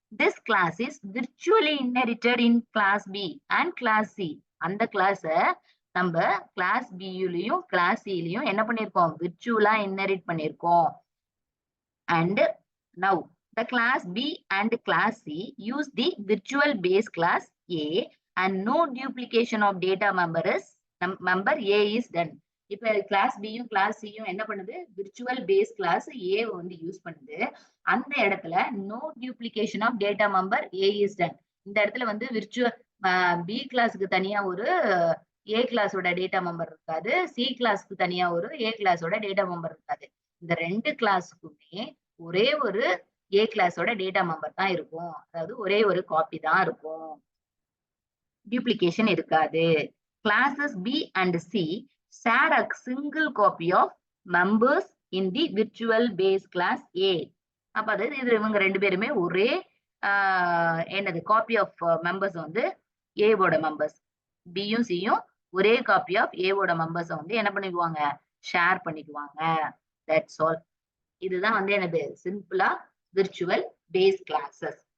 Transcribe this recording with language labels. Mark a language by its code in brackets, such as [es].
[en] This class is virtually inherited in class B and class C. [ta] அந்த கிளாஸ நம்ம class பிலையும் class சிலையும் என்ன பண்ணிருக்கோம், விர்ச்சுவலா இன்ஹெரிட் பண்ணிருக்கோம். [en] And now the class B and class C use the virtual base class A and no duplication of data member A is done. [ta] இப்ப class பியும் class சியும் என்ன பண்ணுது, விர்ச்சுவல் பேஸ் கிளாஸ் ஏ வந்து use பண்ணுது. அந்த இடத்துல [en] No duplication of data member A is done. [ta] இந்த இடத்துல வந்து விர்ச்சுவல் பி கிளாஸுக்கு தனியா ஒரு ஏ கிளாஸோட டேட்டா மெம்பர் இருக்காது, சி கிளாஸ்க்கு தனியா ஒரு ஏ கிளாஸோட டேட்டா மெம்பர் இருக்காது. இந்த 2 கிளாஸுக்குமே ஒரே ஒரு ஏ கிளாஸோட டேட்டா மெம்பர் தான் இருக்கும். அதாவது ஒரே ஒரு காப்பி தான் இருக்கும், டியூப்ளிகேஷன் இருக்காது. [en] Classes B and C share a single copy of members in the virtual base class A. [ta] அப்ப அதாவது இது இவங்க ரெண்டு பேருமே ஒரே என்னது காப்பி ஆஃப் மெம்பர்ஸ் வந்து ஏவோட மெம்பர்ஸ், பியும் சியும் ஒரே காப்பி ஆஃப் ஏவோட மெம்பர்ஸை வந்து என்ன பண்ணிக்குவாங்க, ஷேர் பண்ணிக்குவாங்க. [en] That's all. [ta] இதுதான் வந்து எனது சிம்பிளா விர்ச்சுவல் பேஸ் கிளாஸஸ்.